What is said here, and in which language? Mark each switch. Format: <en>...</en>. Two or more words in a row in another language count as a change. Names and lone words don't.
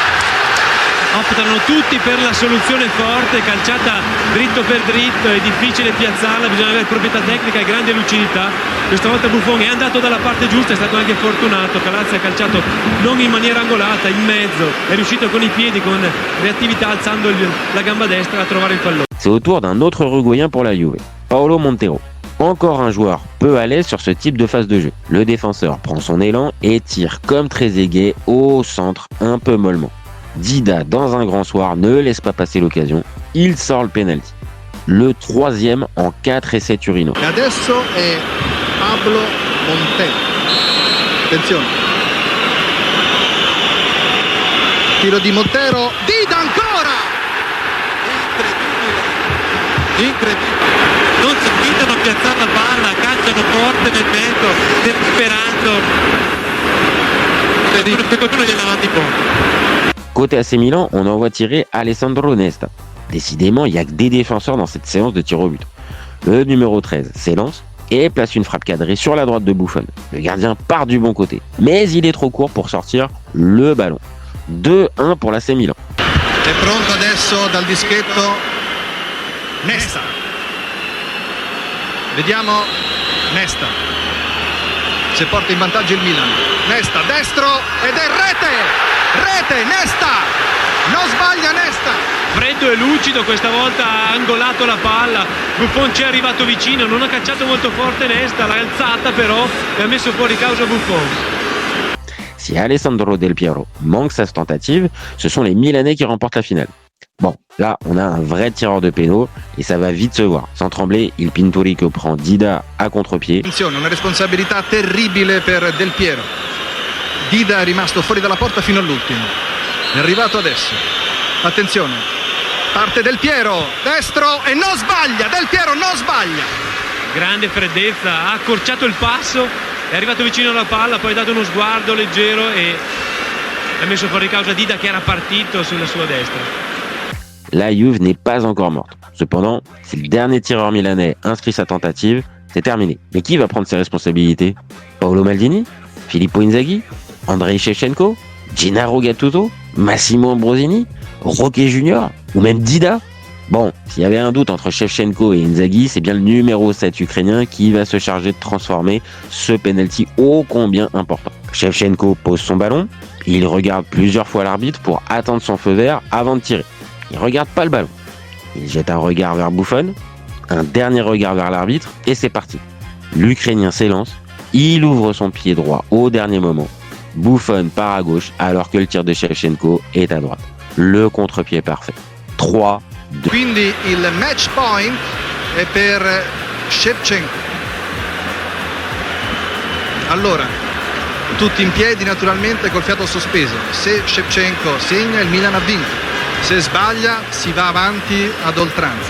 <it>Optano tutti per la soluzione forte, calciata dritto per dritto, è difficile piazzarla, bisogna avere proprietà tecnica e grande lucidità. questa volta Buffon è andato dalla parte giusta, è stato anche fortunato, Calazzi ha calciato non in maniera angolata, in mezzo, è riuscito con i piedi, con reattività, alzando la gamba destra a trovare il pallone.</it> <fr>C'est au tour d'un autre Uruguayen pour la Juve, Paolo Montero. Encore un joueur peu à l'aise sur ce type de phase de jeu. Le défenseur prend son élan et tire comme Trezeguet au centre, un peu mollement. Dida, dans un grand soir, ne laisse pas passer l'occasion. Il sort le penalty. Le troisième en 4 essais Turino.</fr> <it>E adesso è Pablo Montero. Attenzione. Tiro di Montero. Dida ancora! Incredibile. Non si fidano a piazzare la palla, calciano forte nel mezzo, sperando che qualcuno gliela mandi poco.</it> <fr>Côté AC Milan, on envoie tirer Alessandro Nesta. Décidément, il n'y a que des défenseurs dans cette séance de tir au but. Le numéro 13 s'élance et place une frappe cadrée sur la droite de Buffon. Le gardien part du bon côté, mais il est trop court pour sortir le ballon. 2-1 pour l'AC Milan.</fr> <it>È pronto adesso dal dischetto Nesta. Vediamo Nesta. Se porta in vantaggio il Milan. Nesta, destro ed è rete! Rete, Nesta! Non sbaglia Nesta! Freddo e lucido, questa volta ha angolato la palla, Buffon ci è arrivato vicino, non ha calciato molto forte Nesta, l'ha alzata però e ha messo fuori causa Buffon.</it> <fr>Si Alessandro Del Piero manque sa tentative, ce sont les Milanais qui remportent la finale. Bon, là, on a un vrai tireur de pénaux et ça va vite se voir. Sans trembler, il Pinturicchio prend Dida a contre-pied.</fr> <it>Attenzione, una responsabilità terribile per Del Piero. Dida è rimasto fuori dalla porta fino all'ultimo. È arrivato adesso. Attenzione. Parte Del Piero, destro e non sbaglia. Del Piero non sbaglia. Grande freddezza, ha accorciato il passo, è arrivato vicino alla palla, poi ha dato uno sguardo leggero e ha messo fuori causa Dida qui era partito sulla sua destra.</it> <fr>La Juve n'est pas encore morte. Cependant, si le dernier tireur milanais inscrit sa tentative, c'est terminé. Mais qui va prendre ses responsabilités? Paolo Maldini? Filippo Inzaghi? Andrei Shevchenko? Gennaro Gattuso? Massimo Ambrosini? Roque Junior? Ou même Dida? Bon, s'il y avait un doute entre Shevchenko et Inzaghi, c'est bien le numéro 7 ukrainien qui va se charger de transformer ce penalty ô combien important. Shevchenko pose son ballon, il regarde plusieurs fois l'arbitre pour attendre son feu vert avant de tirer. Il regarde pas le ballon. Il jette un regard vers Buffon, un dernier regard vers l'arbitre et c'est parti. L'Ukrainien s'élance, il ouvre son pied droit au dernier moment. Buffon part à gauche alors que le tir de Shevchenko est à droite. Le contre-pied parfait. 3-2.</fr> <it>Quindi il match point è per Shevchenko. Allora, tutti in piedi naturalmente col fiato sospeso. Se Shevchenko segna, il Milan ha vinto. Se sbaglia si va avanti ad oltranza.</it>